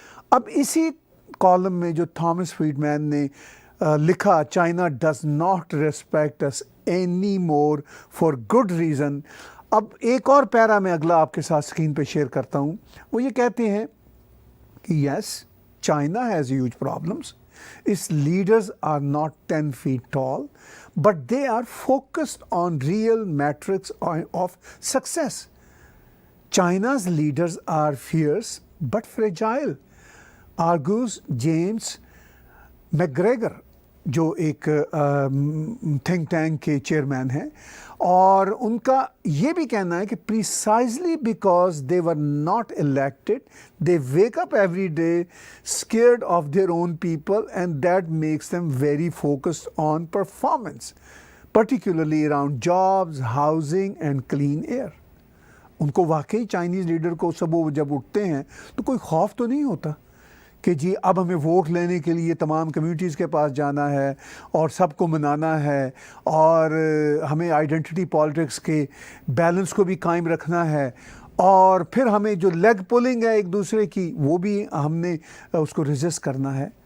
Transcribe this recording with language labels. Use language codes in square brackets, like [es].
[ur] اب اسی کالم میں جو تھامس فریڈ مین نے لکھا، [en] China does not respect us any more for good reason, [ur] اب ایک اور پیرا میں اگلا آپ کے ساتھ اسکرین پہ شیئر کرتا ہوں۔ وہ یہ کہتے ہیں کہ [en] Yes, China has huge problems, its leaders are not 10 feet tall, but they are focused on real metrics of success. China's leaders are fierce but fragile, argues James McGregor, [ur] جو ایک تھنک ٹینک کے چیئرمین ہیں، اور ان کا یہ بھی کہنا ہے کہ [en] precisely because they were not elected, they wake up every day scared of their own people, and that makes them very focused on performance, particularly around jobs, housing and clean air. [ur] ان کو واقعی Chinese leader کو صبح جب اٹھتے ہیں تو کوئی خوف تو نہیں ہوتا کہ جی اب ہمیں ووٹ لینے کے لیے تمام کمیونٹیز کے پاس جانا ہے اور سب کو منانا ہے، اور ہمیں آئیڈینٹی پالیٹکس کے بیلنس کو بھی قائم رکھنا ہے، اور پھر ہمیں جو لیگ پولنگ ہے ایک دوسرے کی وہ بھی ہم نے اس کو ریزسٹ کرنا ہے۔